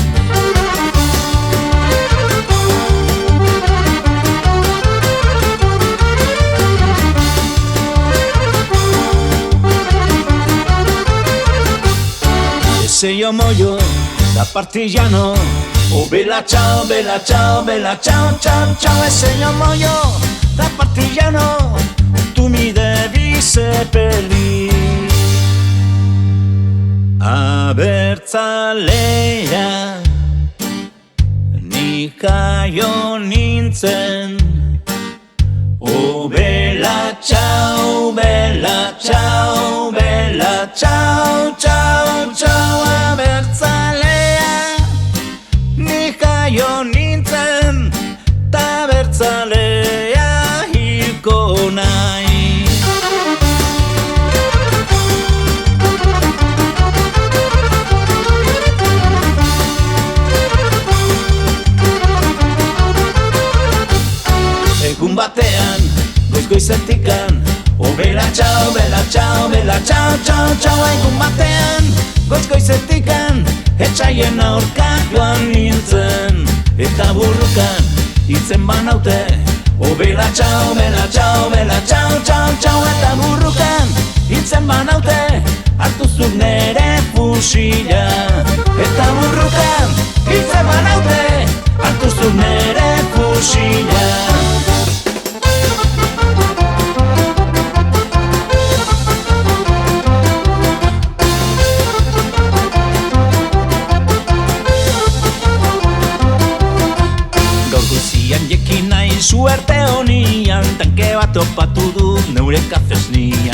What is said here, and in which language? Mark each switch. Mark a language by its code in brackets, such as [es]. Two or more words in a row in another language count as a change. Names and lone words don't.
[it] Se io muoio da partigiano, oh bella ciao, bella ciao, bella ciao, ciao, ciao. E se io muoio da partigiano, tu mi devi seppellire. [eu] Abertzalea ni jaio nintzen, [it] oh bella ciao, bella ciao, bella ciao, ciao, ciao. [eu] Abertzalea ni jaio nintzen, ta abertzalea hilko nahi. Egun batean, goiz-goizetikan, [it] oh bella ciao, bella ciao, bella ciao, ciao, ciao. [eu] Egun batean, goiz-goizetikan, etxaien aurka joan nintzen, eta burrukan hitzen banaute, [it] oh bella ciao, bella ciao, bella ciao, ciao, ciao. [eu] Eta burrukan hitzen banaute, hartu zuk nere fusila. Eta burrukan hitzen banaute, hartu zuk nere fusila. Jekin nahi suerte honian, tanke bat topatu dut neure kafesnian.